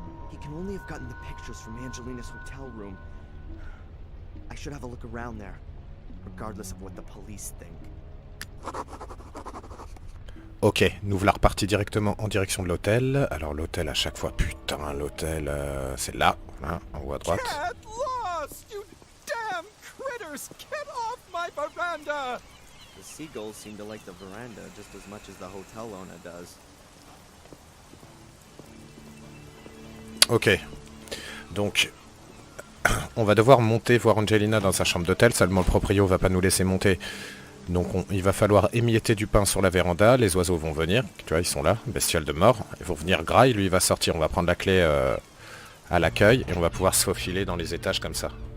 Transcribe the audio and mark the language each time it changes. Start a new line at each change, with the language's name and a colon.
English: He can only have gotten the pictures from Angelina's hotel room. I should have a look around there, regardless of what the police think.
French: Ok, nous voilà repartis directement en direction de l'hôtel. Alors l'hôtel à chaque fois, putain, l'hôtel, c'est là, hein, en haut à droite.
English: Get lost, you damn critters! Get off my veranda! The seagulls seem to like the veranda just as much as the hotel owner does.
French: Ok, donc on va devoir monter voir Angelina dans sa chambre d'hôtel, seulement le proprio va pas nous laisser monter. Donc il va falloir émietter du pain sur la véranda, les oiseaux vont venir, tu vois ils sont là, bestioles de mort, ils vont venir gras, et lui il va sortir, on va prendre la clé à l'accueil et on va pouvoir se faufiler dans les étages comme ça.